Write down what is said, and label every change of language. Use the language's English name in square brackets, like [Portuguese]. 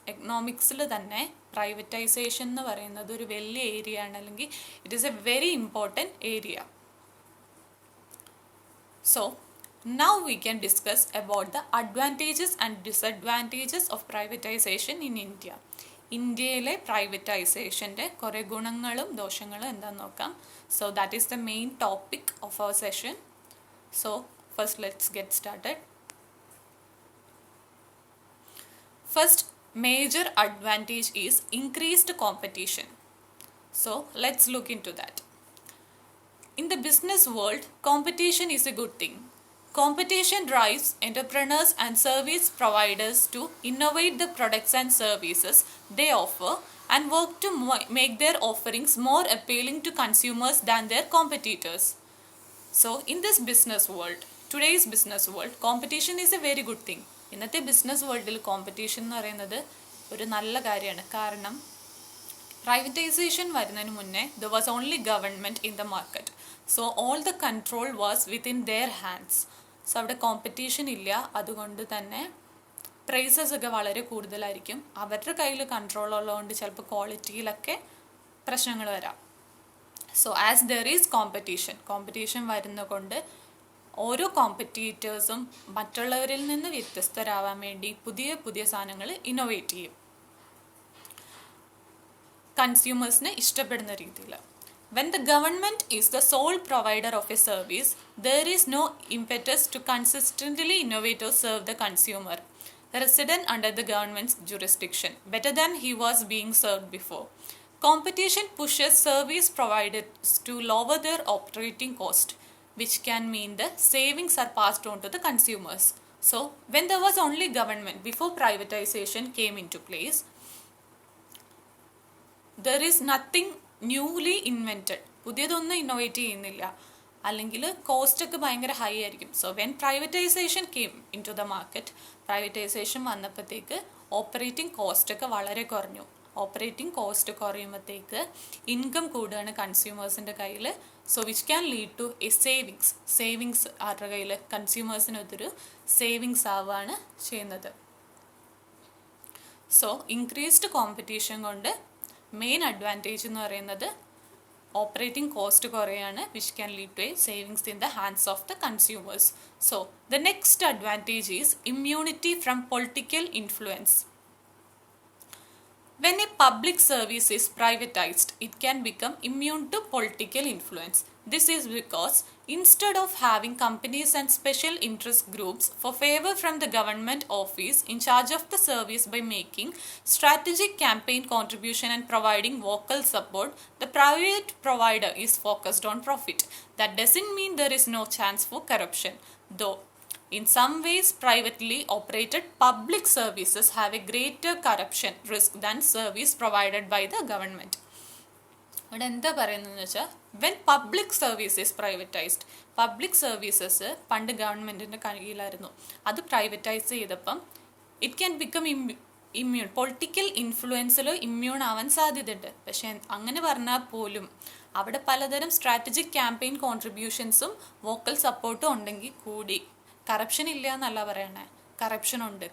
[Malayalam] Economics-ൽ തന്നെ privatization എന്ന് പറയുന്നത് ഒരു വലിയ ഏരിയ ആണ്, അല്ലെങ്കിൽ [English] it is a very important area. So now we can discuss about the advantages and disadvantages of privatization in India. [Malayalam] ഇന്ത്യയിലെ പ്രൈവറ്റൈസേഷൻ്റെ കുറേ ഗുണങ്ങളും ദോഷങ്ങളും എന്താണെന്ന് നോക്കാം. [English] So that is the main topic of our session. So first let's get started. First major advantage is increased competition. So let's look into that. In the business world competition is a good thing. Competition drives entrepreneurs and service providers to innovate the products and services they offer and work to make their offerings more appealing to consumers than their competitors. So, in this business world, today's business world, competition is a very good thing. [Malayalam] ഇന്നത്തെ business വേൾഡിൽ competition എന്ന് പറയുന്നത് ഒരു നല്ല കാര്യമാണ്. കാരണം privatisation വരുന്നതിന് മുന്നേ [English] there was only government in the market. So, all the control was within their hands. [Malayalam] So അവിടെ കോമ്പറ്റീഷൻ ഇല്ല, അതുകൊണ്ട് തന്നെ പ്രൈസസ് ഒക്കെ വളരെ കൂടുതലായിരിക്കും. അവരുടെ കയ്യിൽ കൺട്രോൾ ഉള്ളതുകൊണ്ട് ചിലപ്പോൾ ക്വാളിറ്റിയിലൊക്കെ പ്രശ്നങ്ങൾ വരാം. So [English] as there is [Malayalam] competition വരുന്നത് കൊണ്ട് ഓരോ കോമ്പറ്റീറ്റേഴ്സും മറ്റുള്ളവരിൽ നിന്ന് വ്യത്യസ്തരാവാൻ വേണ്ടി പുതിയ പുതിയ സാധനങ്ങൾ ഇന്നോവേറ്റ് ചെയ്യും, കൺസ്യൂമേഴ്സിന് ഇഷ്ടപ്പെടുന്ന രീതിയിൽ. [English] When the government is the sole provider of a service, there is no impetus to consistently innovate or serve the consumer resident under the government's jurisdiction better than he was being served before. Competition pushes service providers to lower their operating cost, which can mean the savings are passed on to the consumers. So, when there was only government, before privatization came into place, there is nothing newly invented, [Malayalam] പുതിയതൊന്നും innovate ചെയ്യുന്നില്ല, അല്ലെങ്കിൽ കോസ്റ്റൊക്കെ ഭയങ്കര high ആയിരിക്കും. [English] so when privatization came into the market, [Malayalam] privatisation വന്നപ്പോഴത്തേക്ക് operating കോസ്റ്റൊക്കെ വളരെ കുറഞ്ഞു. Operating cost കുറയുമ്പോഴത്തേക്ക് income കൂടുകയാണ് കൺസ്യൂമേഴ്സിൻ്റെ കയ്യിൽ. [English] so which can lead to a savings [Malayalam] അവരുടെ കയ്യിൽ, കൺസ്യൂമേഴ്സിനൊരു സേവിങ്സ് ആവുകയാണ് ചെയ്യുന്നത്. [English] so increased competition [Malayalam] കൊണ്ട് മെയിൻ അഡ്വാൻറ്റേജ് എന്ന് പറയുന്നത് operating cost കുറയാണ്, [English] Which can lead to a savings in the hands of the consumers. So the next advantage is immunity from political influence. When a public service is privatized, it can become immune to political influence. This is because instead of having companies and special interest groups for favor from the government office in charge of the service by making strategic campaign contribution and providing vocal support, the private provider is focused on profit. That doesn't mean there is no chance for corruption, though in some ways privately operated public services have a greater corruption risk than service provided by the government. [Malayalam] ഇവിടെ എന്താ പറയുന്നതെന്ന് വെച്ചാൽ [English] when public service is privatized, [Malayalam] public services പണ്ട് ഗവൺമെൻറ്റിൻ്റെ കയ്യിലായിരുന്നു, അത് privatise ചെയ്തപ്പം [English] it can become immune, [Malayalam] political ഇൻഫ്ലുവൻസിൽ immune ആവാൻ സാധ്യതയുണ്ട്. പക്ഷെ അങ്ങനെ പറഞ്ഞാൽ പോലും അവിടെ പലതരം സ്ട്രാറ്റജിക് ക്യാമ്പയിൻ കോൺട്രിബ്യൂഷൻസും വോക്കൽ സപ്പോർട്ടും ഉണ്ടെങ്കിൽ കൂടി കറപ്ഷൻ ഇല്ല എന്നല്ല പറയണേ, കറപ്ഷൻ ഉണ്ട്.